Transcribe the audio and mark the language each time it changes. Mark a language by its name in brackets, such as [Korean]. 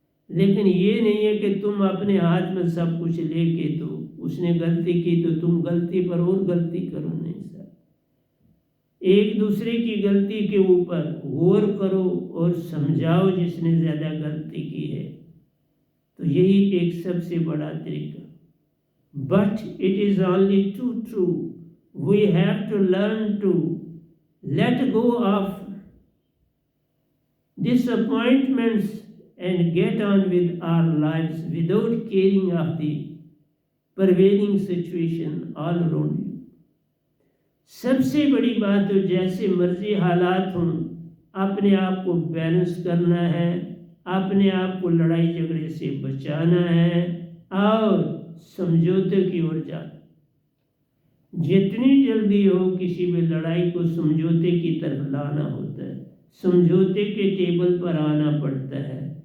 [Hindi] लेकिन ये नहीं है कि तुम अपने हाथ में सब कुछ लेके, तो उसने गलती की तो तुम गलती पर और गलती करो। नहीं सर, एक दूसरे की गलती के ऊपर गौर करो और समझाओ जिसने ज़्यादा गलती की है। तो यही एक सबसे बड़ा तरीका। [English] But it is only too true, we have to learn to let go of disappointments and get on with our lives without caring of the prevailing situation all around you. [Hindi] सबसे बड़ी बात तो जैसे मर्जी हालात हों, अपने आप को बैलेंस करना है, अपने आप को लड़ाई झगड़े से बचाना है और समझौते की ओर जाना। जितनी जल्दी हो किसी भी लड़ाई को समझौते की तरफ लाना होता है, समझौते के टेबल पर आना पड़ता है।